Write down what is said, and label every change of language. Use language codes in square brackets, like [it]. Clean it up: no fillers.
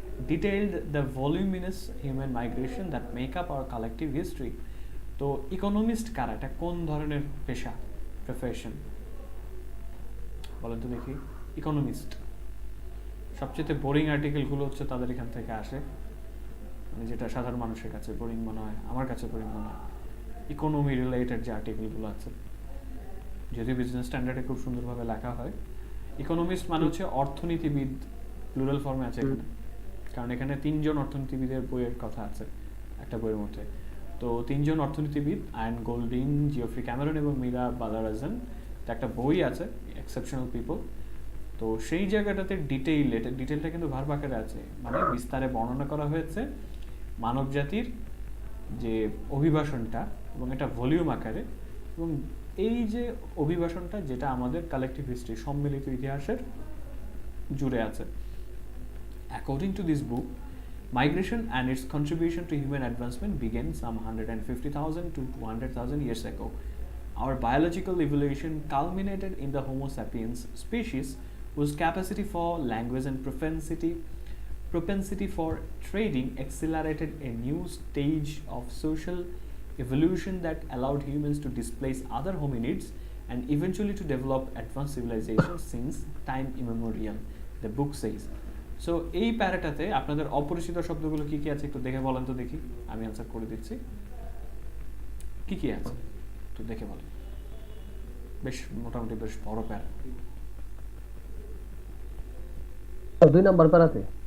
[en] detailed the voluminous human migration that make up our collective history. [bn] তো economist কারা, এটা কোন ধরনের পেশা, প্রফেশন বলেন তো দেখি? ইকোনমিস্ট, সবচেয়ে বোরিং আর্টিকেলগুলো হচ্ছে তাদের এখান থেকে আসে, মানে যেটা সাধারণ মানুষের কাছে বোরিং মনে হয়, আমার কাছে বোরিং মনে হয়। ইকোনমি রিলেটেড যে আর্টিকেলগুলো আছে, যদিও বিজনেস স্ট্যান্ডার্ডে খুব সুন্দরভাবে লেখা হয়। ইকোনমিস্ট মানে হচ্ছে অর্থনীতিবিদ, প্লুরাল ফর্মে আছে এখানে, কারণ এখানে 3 জন অর্থনীতিবিদের বইয়ের কথা আছে একটা বইয়ের মধ্যে। তো 3 জন অর্থনীতিবিদ, আয়ন গোল্ডিং, জিওফ্রি ক্যামেরন এবং মীরা বালারাজন, একটা বই আছে এক্সেপশনাল পিপল। তো সেই জায়গাটাতে ডিটেইলটা কিন্তু ভার্ব আকারে আছে, মানে বিস্তারে বর্ণনা করা হয়েছে মানব জাতির যে অভিবাসনটা, এবং এটা ভলিউম আকারে, এবং এই যে অভিবাসনটা যেটা আমাদের কালেকটিভ হিস্ট্রি, সম্মিলিত ইতিহাসের জুড়ে আছে। [en] According to this book, migration and its contribution to human advancement began some 150,000 to 200,000 years ago. Our biological evolution culminated in the Homo sapiens species, whose capacity for language and propensity for trading accelerated a new stage of social evolution that allowed humans to displace other hominids and eventually to develop advanced civilizations since time immemorial, the book says. [bn] So এই প্যারাটাতে আপনাদের অপরিচিত শব্দগুলো কি কি আছে একটু দেখে বলেন তো দেখি, আমি অ্যান্সার করে দিচ্ছি। কি কি আছে একটু দেখে বলেন, বেশ মোটামুটি বেশ বড় প্যারা। 2 নাম্বার প্যারাতে,